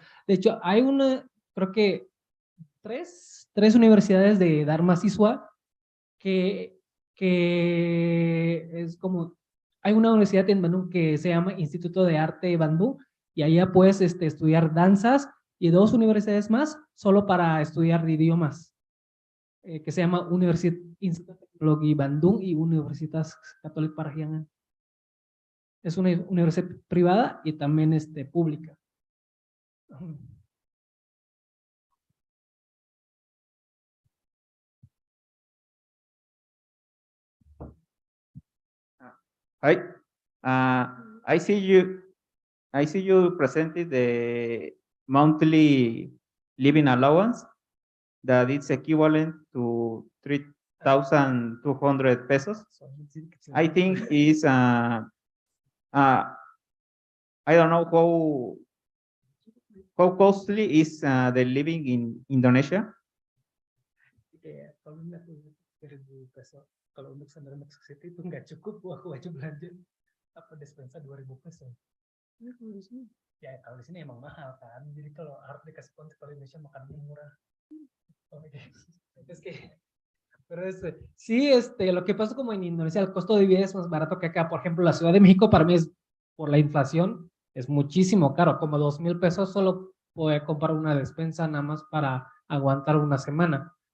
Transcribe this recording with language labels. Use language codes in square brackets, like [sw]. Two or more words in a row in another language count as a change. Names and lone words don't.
[es] De hecho, hay creo que tres universidades de Darmasiswa que es como, hay una universidad en Bandung que se llama Instituto de Arte Bandung, y allá puedes estudiar danzas, y dos universidades más solo para estudiar idiomas, que se llama Instituto de Teknologi Bandung y Universitas Katolik Parahyangan. Es una universidad privada y también pública. [en] Hi. I see you. I see you presented the monthly living allowance that is equivalent to 3,200 pesos. I think is I don't know how costly is the living in Indonesia. [id] Kalau untuk sandaran Meksiko itu nggak cukup, aku aja belanja apa despensa 2.000 peso. Ya kalau di sini emang mahal kan, jadi kalau harus dikasih konteks kalau Indonesia makan murah. [es] Es que, pero sí, lo que pasa como en Indonesia el costo de vida es más barato que acá. Por ejemplo, la Ciudad de México para mí es, por la inflación, es muchísimo caro, como 2,000 pesos solo puede comprar una despensa nada más para aguantar una semana.